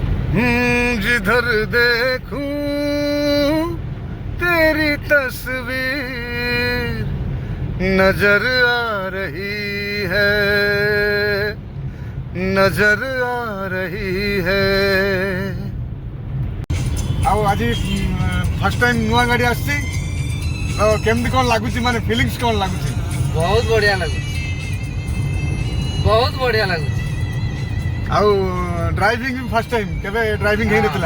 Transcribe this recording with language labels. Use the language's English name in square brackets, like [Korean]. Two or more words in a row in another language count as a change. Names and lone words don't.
[Hindi] जिधर देखूं तेरी तस्वीर नजर आ रही है, नजर आ रही है। [Odia] ଆଉ ଆଜି [English] first time [Odia] ନୂଆ ଗାଡ଼ି ଆସିଛି ତ କେମିତି କ'ଣ ଲାଗୁଛି, ମାନେ ଫିଲିଙ୍ଗସ୍ କ'ଣ ଲାଗୁଛି? ବହୁତ ବଢିଆ ଲାଗୁଛି, ବହୁତ ବଢିଆ ଲାଗୁଛି। ଆଉ ଡ୍ରାଇଭିଂ ବି [English] first time, [Odia] କେବେ ଡ୍ରାଇଭିଂ ହେଇନଥିଲା?